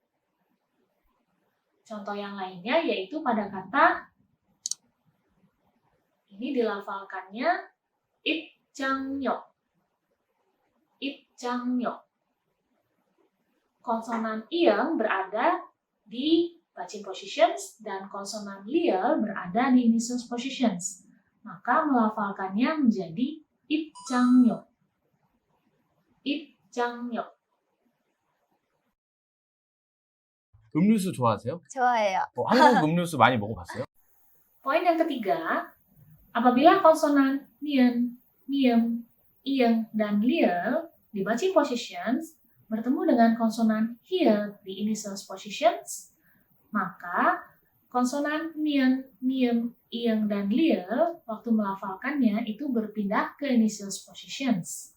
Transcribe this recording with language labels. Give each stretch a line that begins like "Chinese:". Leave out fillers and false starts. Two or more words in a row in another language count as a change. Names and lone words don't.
Indonesian: Contoh yang lainnya yaitu pada kata ini dilafalkannya 입장료.
Korean: 입장료.
Indonesian: Konsonan ieng berada di
English: backing positions
Indonesian: dan konsonan lier berada di
English: initial positions.
Indonesian: Maka melafalkannya menjadi 입장료.
Korean: 입장료. 음료수 좋아하세요? 좋아해요. 한국 음료수 많이 먹어봤어요?
Indonesian: Poin yang ketiga, apabila konsonan nien, miem, ieng, dan lier di
English: backing positions
Indonesian: bertemu dengan konsonan here di
English: initial positions,
Indonesian: maka konsonan nien, miem, ieng, dan lier waktu melafalkannya itu berpindah ke
English: initial positions.